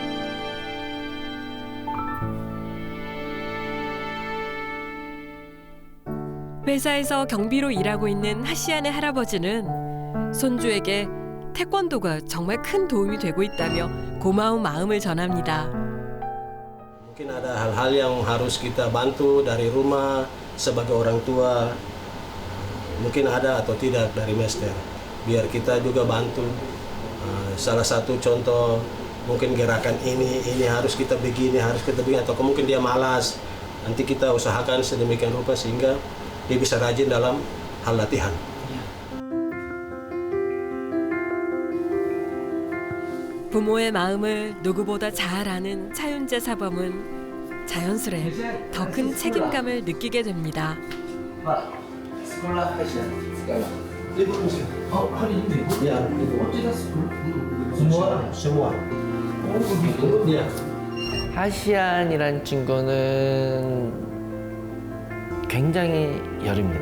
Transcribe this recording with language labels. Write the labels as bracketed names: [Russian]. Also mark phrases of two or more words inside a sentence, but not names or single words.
[Korean] 회사에서 경비로 일하고 있는 하시안의 할아버지는 손주에게 태권도가 정말 큰 도움이 되고 있다며 고마운 마음을 전합니다. [Indonesian] Mungkin ada hal-hal yang harus kita bantu dari rumah sebagai orang tua. Mungkin ada atau tidak dari Master. Biar kita juga bantu. Salah satu contoh mungkin gerakan ini harus kita begini, atau mungkin dia malas. Nanti kita usahakan sedemikian rupa sehingga dia bisa rajin dalam hal latihan. [Korean] 부모의 마음을 누구보다 잘 아는 차윤재 사범은 자연스레 더 큰 책임감을 느끼게 됩니다. 하시안이란 친구는 굉장히 여립니다.